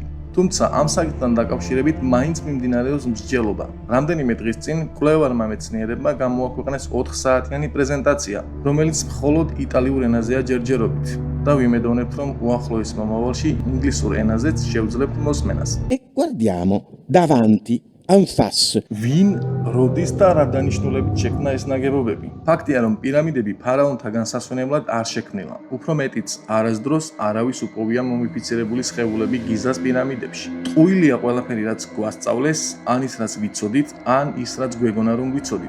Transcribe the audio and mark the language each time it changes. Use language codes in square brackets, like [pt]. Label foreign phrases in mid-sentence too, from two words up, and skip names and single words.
[ka] თუმცა ამ საკითხთან დაკავშირებით მაინც მიმდინარეობს მსჯელობა. რამდენიმე დღის წინ მკვლევარმა მეცნიერებმა გამოაქვეყნეს 4 საათიანი პრეზენტაცია, რომელიც მხოლოდ იტალიურ ენაზეა ჯერჯერობით. და ვიმედოვნებთ, რომ უახლოეს მომავალში ინგლისურ ენაზეც შევძლებთ მოსმენას. [it] E guardiamo davanti a un FAS. [ka] ვინ, როდის და რა დანიშნულებით შექმნა ეს ნაგებობები? ფაქტია, რომ პირამიდები ფარაონთა განსასვენებლად არ შექმნილა. უფრო მეტიც, არასდროს არავის უპოვია მომიფიცირებული სხეულები გიზას პირამიდებში. ტყუილია ყველაფერი, რაც გვასწავლეს, ან ის, რაც ვიცოდით, ან ის, რაც გვეგონა, რომ ვიცოდით.